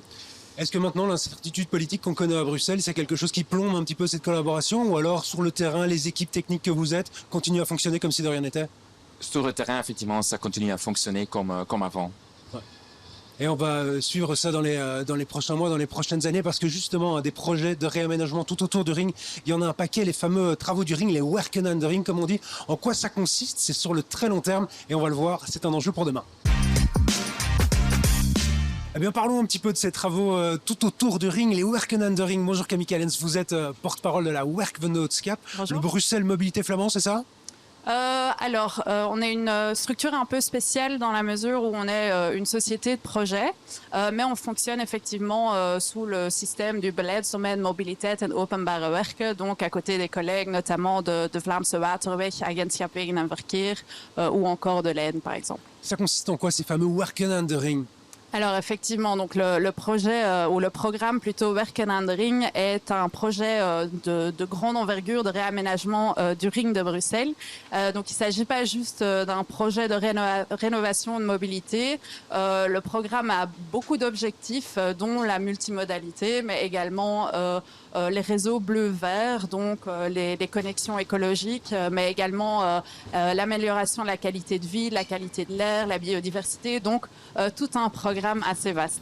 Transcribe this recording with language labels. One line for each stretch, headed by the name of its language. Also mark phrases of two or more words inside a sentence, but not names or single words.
French: Est-ce que maintenant l'incertitude politique qu'on connaît à Bruxelles, c'est quelque chose qui plombe un petit peu cette collaboration, ou alors sur le terrain, les équipes techniques que vous êtes continuent à fonctionner comme si de rien n'était? Sur le terrain, effectivement, ça continue à fonctionner comme avant. Et on va suivre ça dans les prochains mois, dans les prochaines années, parce que justement, des projets de réaménagement tout autour du ring, il y en a un paquet, les fameux travaux du ring, les Werken aan de Ring, comme on dit. En quoi ça consiste? C'est sur le très long terme, et on va le voir, c'est un enjeu pour demain. Eh bien, parlons un petit peu de ces travaux tout autour du ring, les Werken aan de Ring. Bonjour Camille Callens, vous êtes porte-parole de la Werkvennootschap, le Bruxelles Mobilité Flamand, c'est ça? On est une structure un peu spéciale dans la mesure où on est une société de projet, mais on fonctionne effectivement sous le système du
Dutch: beleidsdomein Mobiliteit en Openbare Werken,
French: donc à côté des collègues notamment de Vlaamse Waterweg, Agentschap Wegen en Verkeer ou encore de l'Aisne par exemple. Ça consiste en quoi ces fameux Werken aan de Ring? Alors effectivement, donc le projet ou le programme plutôt Werken aan de Ring est un projet de grande envergure de réaménagement du ring de Bruxelles. Donc il ne s'agit pas juste d'un projet de rénovation de mobilité. Le programme a beaucoup d'objectifs, dont la multimodalité, mais également les réseaux bleu-vert, donc les connexions écologiques, mais également l'amélioration de la qualité de vie, la qualité de l'air, la biodiversité, donc tout un programme assez vaste.